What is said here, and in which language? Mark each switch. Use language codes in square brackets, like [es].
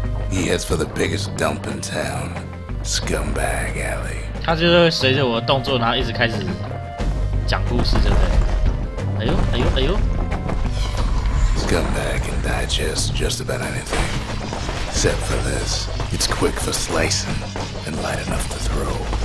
[en] He heads for the biggest dump in town, Scumbag Alley. [zh] 他就会随着我的动作，然后一直开始讲故事，对不对？哎呦，哎呦，哎呦 [en] Scumbag can digest just about anything. Except for this. It's quick for slicing and light enough to throw.